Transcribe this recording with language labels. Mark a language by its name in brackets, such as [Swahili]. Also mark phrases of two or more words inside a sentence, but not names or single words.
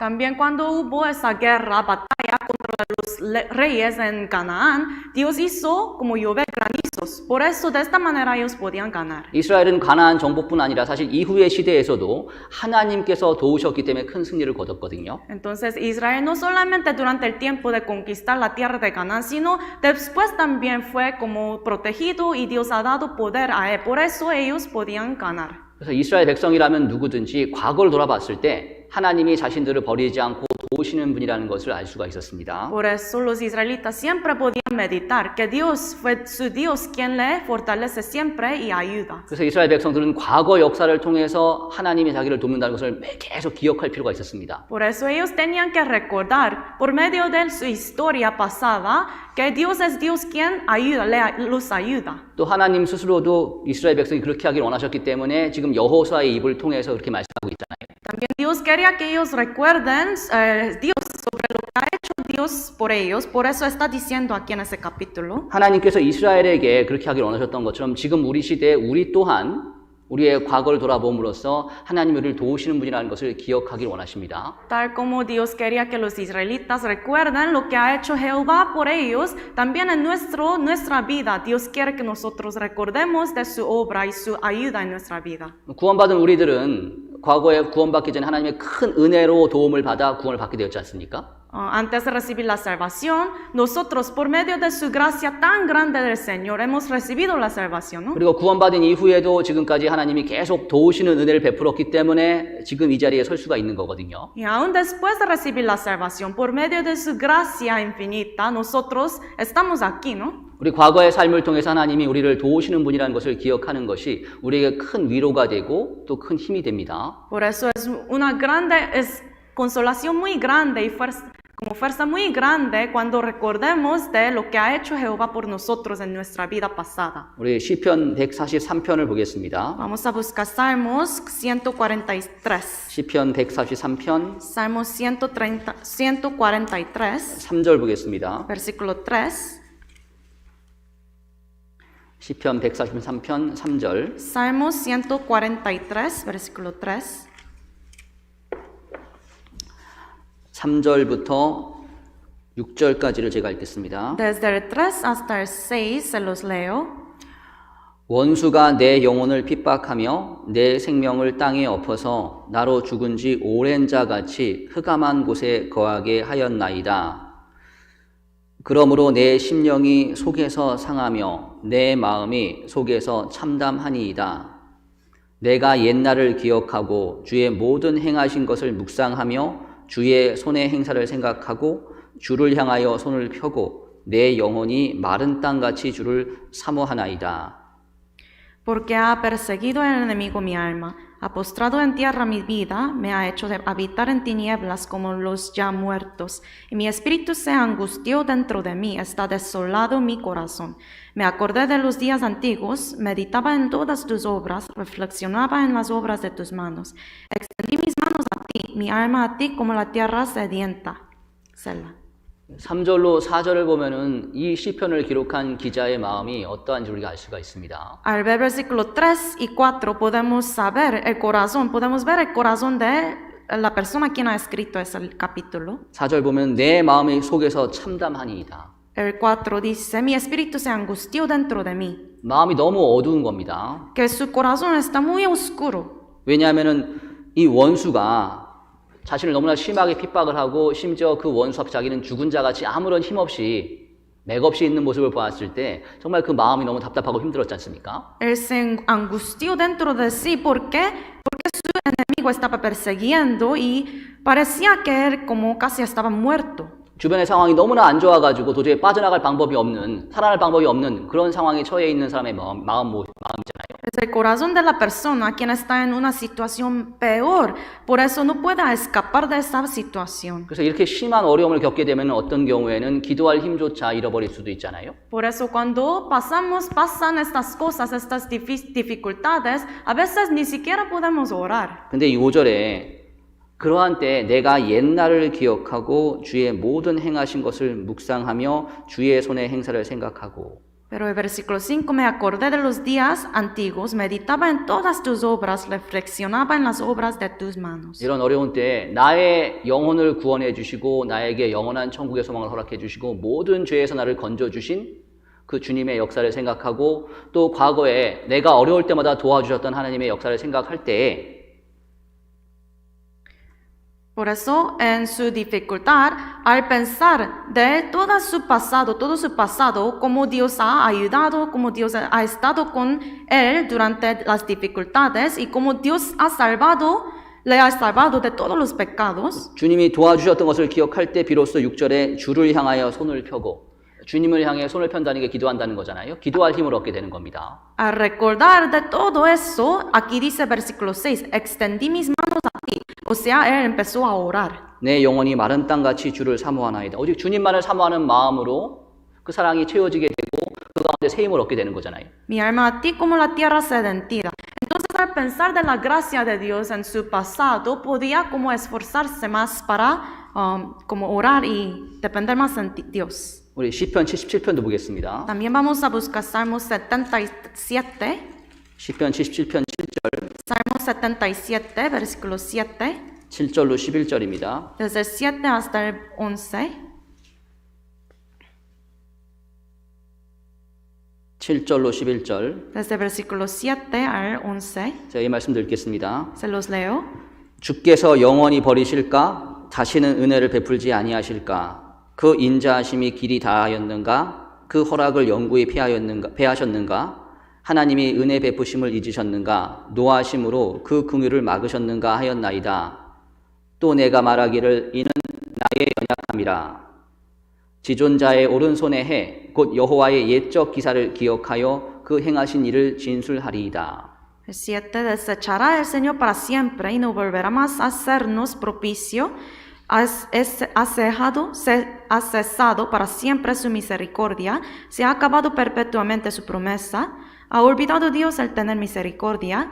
[Spanish] También cuando hubo esa guerra, batalla contra los reyes en Canaán, Dios hizo como llover granizo. Por eso de esta manera ellos podían ganar. [Korean] 이스라엘은 가나안 정복뿐 아니라 사실 이후의 시대에서도 하나님께서 도우셨기 때문에 큰 승리를 거뒀거든요. [Spanish] Entonces Israel no solamente durante el tiempo de conquistar la tierra de Canaán, sino después también fue como protegido y Dios ha dado poder a él. Por eso ellos podían ganar. [Korean] 그래서 이스라엘 백성이라면 누구든지 과거를 돌아봤을 때 하나님이 자신들을 버리지 않고 도우시는 분이라는 것을 알 수가 있었습니다. [Spanish] Por eso los israelitas siempre podían meditar que Dios fue su Dios quien le fortalece siempre y ayuda. [Korean] 그래서 이스라엘 백성들은 과거 역사를 통해서 하나님이 자기를 돕는다는 것을 계속 기억할 필요가 있었습니다. [Spanish] Por eso ellos tenían que recordar por medio de su historia pasada que Dios es Dios quien ayuda, los ayuda. [Korean] 또 하나님 스스로도 이스라엘 백성이 그렇게 하길 원하셨기 때문에 지금 여호수아의 입을 통해서 그렇게 말씀하고 있잖아요. [Spanish] También Dios quería que ellos recuerden Dios sobre lo que ha hecho Dios por ellos. Por eso está diciendo aquí en ese capítulo. [Korean] 하나님께서 이스라엘에게 그렇게 하길 원하셨던 것처럼 지금 우리 시대에 우리 또한 우리의 과거를 돌아봄으로써 하나님이 우리를 도우시는 분이라는 것을 기억하길 원하십니다. [Spanish] Tal como Dios quería que los israelitas recuerden lo que ha hecho Jehová por ellos, también en nuestra vida Dios quiere que nosotros recordemos de su obra y su ayuda en nuestra vida. [Korean] 구원받은 우리들은 과거에 구원받기 전에 하나님의 큰 은혜로 도움을 받아 구원을 받게 되었지 않습니까? [Spanish] Antes de recibir la salvación, nosotros por medio de su gracia tan grande del Señor hemos recibido la salvación, ¿no? [Korean] 그리고 구원받은 이후에도 지금까지 하나님이 계속 도우시는 은혜를 베풀었기 때문에 지금 이 자리에 설 수가 있는 거거든요. [Spanish] Y aún después de recibir la salvación, por medio de su gracia infinita, nosotros estamos aquí, ¿no? [Korean] 우리 과거의 삶을 통해서 하나님이 우리를 도우시는 분이라는 것을 기억하는 것이 우리에게 큰 위로가 되고 또 큰 힘이 됩니다. [Spanish] Por eso es una consolación muy grande y como fuerza muy grande cuando recordemos de lo que ha hecho Jehová por nosotros en nuestra vida pasada. [Korean] 우리 시편 143편을 보겠습니다. [Spanish] Vamos a buscar Salmos 143. [Korean] 시편 143편 [Spanish] Salmos 143, [Korean] 3절 보겠습니다. [Spanish] versículo 3. [Korean] 시편 143편 3절 [Spanish] Salmos 143, versículo 3. [Korean] 3절부터 6절까지를 제가 읽겠습니다. [Spanish] Desde el 3 hasta el 6 se los leo. [Korean] 원수가 내 영혼을 핍박하며 내 생명을 땅에 엎어서 나로 죽은 지 오랜 자같이 흑암한 곳에 거하게 하였나이다. 그러므로 내 심령이 속에서 상하며 내 마음이 속에서 참담하니이다. 내가 옛날을 기억하고 주의 모든 행하신 것을 묵상하며 주의 손의 행사를 생각하고 주를 향하여 손을 펴고 내 영혼이 마른 땅같이 주를 사모하나이다. [Spanish] Porque ha perseguido el enemigo mi alma, ha postrado en tierra mi vida, me ha hecho habitar en tinieblas como los ya muertos, y mi espíritu se angustió dentro de mí, está desolado mi corazón. Me acordé de los días antiguos, meditaba en todas tus obras, reflexionaba en las obras de tus manos. Extendí mis manos a ti, mi alma a ti como la tierra sedienta. Selah. [Korean] 3절로 4절을 보면은 이 시편을 기록한 기자의 마음이 어떠한지 우리가 알 수가 있습니다. [Spanish] Al ver versículo 3 y 4 podemos saber el corazón, podemos ver el corazón de la persona quien ha escrito ese capítulo. [Korean] 4절 보면 내 마음의 속에서 참담하니이다. [Spanish] El 4 dice, mi espíritu se angustió dentro de mí. [Korean] 마음이 너무 어두운 겁니다. [Spanish] Que su corazón está muy oscuro. [Korean] 왜냐하면은 이 원수가 자신을 너무나 심하게 핍박을 하고 심지어 그 원수 앞에 자기는 죽은 자같이 아무런 힘없이 맥없이 있는 모습을 보았을 때 정말 그 마음이 너무 답답하고 힘들었지 않습니까? [Spanish] Él se angustió dentro de sí. ¿Por qué? Porque su enemigo estaba persiguiendo y parecía que él como casi estaba muerto. [Korean] 주변의 상황이 너무나 안 좋아가지고 도저히 빠져나갈 방법이 없는, 살아날 방법이 없는 그런 상황에 처해 있는 사람의 마음이잖아요. [Spanish] Es el corazón de la persona quien está en una situación peor, por eso no pueda escapar de esa situación. [Korean] 그래서 이렇게 심한 어려움을 겪게 되면 어떤 경우에는 기도할 힘조차 잃어버릴 수도 있잖아요. [Spanish] Por eso cuando pasan estas cosas, estas dificultades, a veces ni siquiera podemos orar. [Korean] 근데 이 5절에 그러한 때 내가 옛날을 기억하고 주의 모든 행하신 것을 묵상하며 주의 손의 행사를 생각하고 [Spanish] Pero el versículo 5, me acordé de los días antiguos, meditaba en todas tus obras, reflexionaba en las obras de tus manos. [Korean] 이런 어려운 때 나의 영혼을 구원해 주시고 나에게 영원한 천국의 소망을 허락해 주시고 모든 죄에서 나를 건져 주신 그 주님의 역사를 생각하고 또 과거에 내가 어려울 때마다 도와주셨던 하나님의 역사를 생각할 때에 [Spanish] Por eso, en su dificultad, al pensar de todo su pasado, cómo Dios ha ayudado, cómo Dios ha estado con él durante las dificultades y cómo Dios le ha salvado de todos los pecados. [Korean] 주님이 도와주셨던 것을 기억할 때 비로소 6절에 주를 향하여 손을 펴고 주님을 향해 손을 편다는 게 기도한다는 거잖아요. 기도할 힘을 얻게 되는 겁니다. [Spanish] Al recordar de todo eso, aquí dice versículo 6, extendí mis manos a ti. O sea, él empezó a orar. [Korean] 내 영혼이 마른 땅같이 주를 사모하나이다. 오직 주님만을 사모하는 마음으로 그 사랑이 채워지게 되고 그 가운데 새 힘을 얻게 되는 거잖아요. [Spanish] Mi alma a ti como la tierra sedentida. Entonces, al pensar de la gracia de Dios en su pasado, podía como esforzarse más para como orar y depender más en Dios. [Korean] 우리 시편 77편도 보겠습니다. [Spanish] También vamos a buscar Salmos 77. [Korean] 시편 77편 7절, [Spanish] Salmo 77, versículo 7. [Korean] 7절로 11절입니다. [Spanish] Desde el 7 hasta el 11. [Korean] 7절로 11절. [Spanish] Desde el versículo 7 al 11. [Korean] 제가 이 말씀 드리겠습니다. [Spanish] Se los leo. [Korean] 주께서 영원히 버리실까? 다시는 은혜를 베풀지 아니하실까? 그 인자하심이 길이 다하였는가? 그 허락을 영구히 패하셨는가? 하나님이 은혜 베푸심을 잊으셨는가? 노하심으로 그 긍휼을 막으셨는가 하였나이다. 또 내가 말하기를 이는 나의 연약함이라. 지존자의 오른손의 해, 곧 여호와의 옛적 기사를 기억하여 그 행하신 일을 진술하리이다. [Spanish] El 7. Desechará el Señor para siempre y no volverá más a hacernos propicio. Ha cesado para siempre su misericordia. Se ha acabado perpetuamente su promesa. Ha olvidado Dios el tener misericordia.